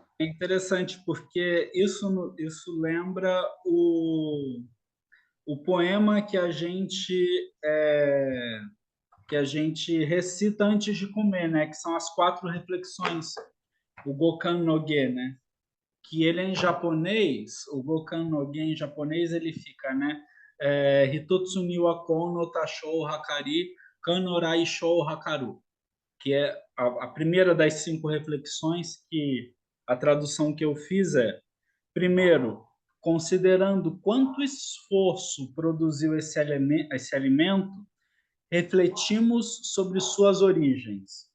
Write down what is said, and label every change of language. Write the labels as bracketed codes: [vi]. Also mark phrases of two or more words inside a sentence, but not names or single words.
[pt] É interessante porque isso lembra o poema que a gente recita antes de comer, né? Que são as 4 reflexões, o Gokan no Ge, né? Que ele em japonês, o Gokan no Ge em japonês ele fica, né? [ja] 一つには功の多少を計り彼の来処を量る, [pt] que é a primeira das 5 reflexões, que a tradução que eu fiz é: primeiro, considerando quanto esforço produziu esse alimento, refletimos sobre suas origens.